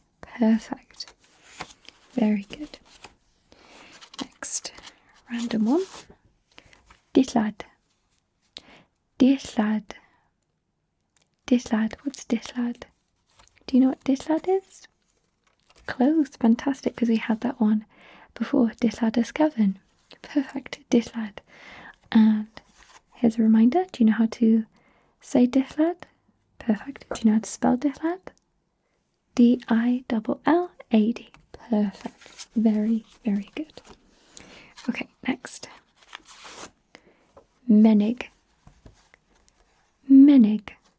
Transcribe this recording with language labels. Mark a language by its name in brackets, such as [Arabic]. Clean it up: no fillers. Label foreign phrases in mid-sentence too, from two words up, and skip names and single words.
[English] Perfect. Very good. Next, random one. Dillad. Dillad. Dillad. What's dillad? Do you know what dillad is? Close. Fantastic, because we had that one before. [Welsh] Dillad ysgafn. [English] Perfect. Dillad. And here's a reminder. Do you know how to say dillad? Perfect. Do you know how to spell dillad? D-I-L-L-A-D. Perfect. Very, very good. Okay, next. Menig. Menig.